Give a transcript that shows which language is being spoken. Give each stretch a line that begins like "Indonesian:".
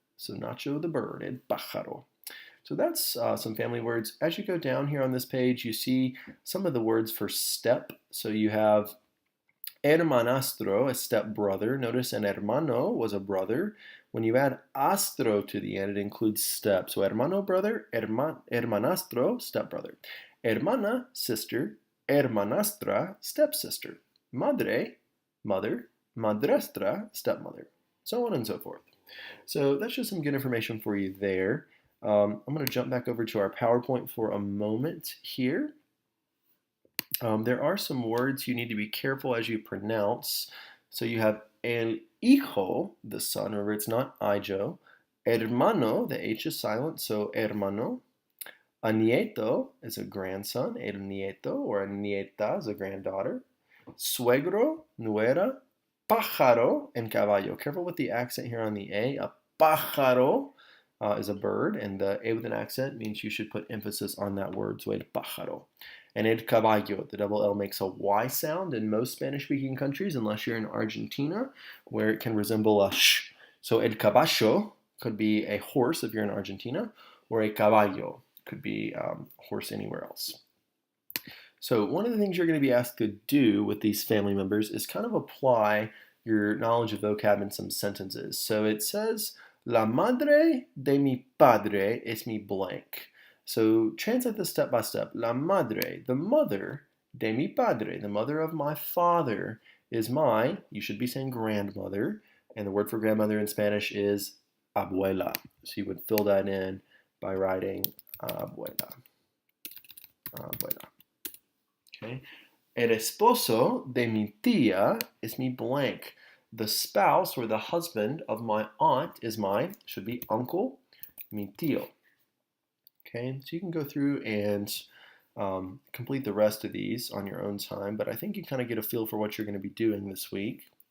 English: So Nacho, the bird, el pájaro. So that's some family words. As you go down here on this page, you see some of the words for step. So you have hermanastro, a step brother. Notice an hermano was a brother. When you add astro to the end, it includes step. So hermano, brother, hermanastro, step brother. Hermana, sister. Hermanastra, stepsister. Madre, mother. Madrastra, stepmother. So on and so forth. So that's just some good information for you there. I'm going to jump back over to our PowerPoint for a moment here. There are some words you need to be careful as you pronounce. So you have el hijo, the son. Remember, it's not ijo. Hermano, the H is silent, so hermano. A nieto is a grandson. El nieto or a nieta is a granddaughter.
Spanish: Suegro, nuera, pájaro, and caballo.
English: Careful with the accent here on the A. A pájaro is a bird, and the A with an accent means you should put emphasis on that word. So el pájaro. And el caballo, the double L makes a Y sound in most Spanish-speaking countries, unless you're in Argentina, where it can resemble a sh. So el caballo could be a horse if you're in Argentina, or a caballo could be a horse anywhere else. So one of the things you're going to be asked to do with these family members is kind of apply your knowledge of vocab in some sentences.
Spanish: So it says, La madre de mi padre es mi blank.
English: So translate this step by step.
Spanish: La madre,
English: the mother,
Spanish: de mi padre,
English: the mother of my father, is my, you should be saying grandmother, and the word for grandmother in Spanish is abuela. So you would fill that in by writing abuela. Abuela. Okay.
Spanish: El esposo de mi tía es mi blank.
English: The spouse or the husband of my aunt is my, should be uncle,
Spanish: mi tío.
English: Okay, so you can go through and complete the rest of these on your own time, but I think you kind of get a feel for what you're going to be doing this week.